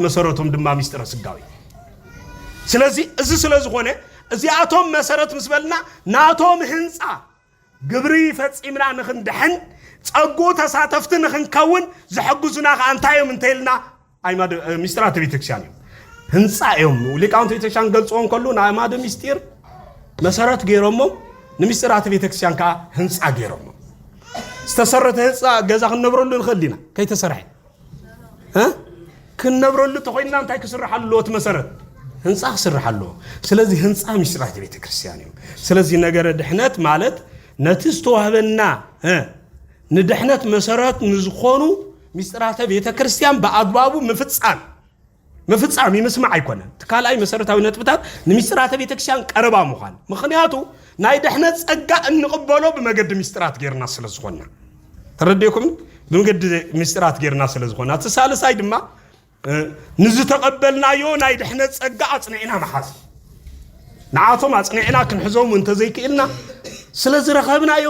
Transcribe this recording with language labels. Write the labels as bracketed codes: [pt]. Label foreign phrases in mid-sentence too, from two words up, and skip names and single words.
[ti] መሰረቱም ድማ ሚስጥረ ስጋዊ ስለዚህ እዚ ስለዝኾነ እዚአቶም መሰረት ምስበልና ናቶም ህንጻ ግብሪ ፈጽምና ንኽንድሕን ጸጎ ተሳተፍት ንኽንከውን ዝሕግዙና አንታዮም እንተይልና አይማድ ሚስጥራት ቤተክርስቲያን ህንጻ እዮም ሊቃውንት ቤተክርስቲያን ገልጾን ከሉ ናይማድ ሚስጥር መሰረት ገይሮሞ ንሚስጥራት ቤተክርስቲያን ካ ህንጻ ገይሮሞ ዝተሰረተ ህንጻ ገዛ ክንነብረሉ ንኽሊና ከይተሰርሐ ክንነብረሉ ተኾይና እንታይ ክስርሐሉት መሰረት ህንጻ ክስርሐሉ ስለዚህ ህንጻ ሚስጥራት ቤተክርስቲያን እዩ ስለዚህ ነገር ድሕነት ማለት ነትስተዋህበና ንድሕነት መሰረት ንዝኾኑ ሚስጥራተ ቤተክርስቲያን በአግባቡ መፍጻም ይመስማዕ አይኮነን ተካላይ መሰረታዊ ነጥብታት ንሚስጥራተ ቤተክርስቲያን ቀረባ መሆን ምክንያቱ ናይ ድሕነት ጸጋ እንቅበሎ በመገድ ሚስጥራት ገርና ስለዝኾና ተረዲኩም በመገድ ሚስጥራት ገርና ስለዝኾና ተሳለሳይ ድማ ንዝተቀበልናዮ ናይ ድሕነት ጸጋ አጽኒዕና መሓዝ ንዓቶም አጽኒዕና ክንሕዞም እንተዘይክኢልና ስለዚህ ረኸብናዮም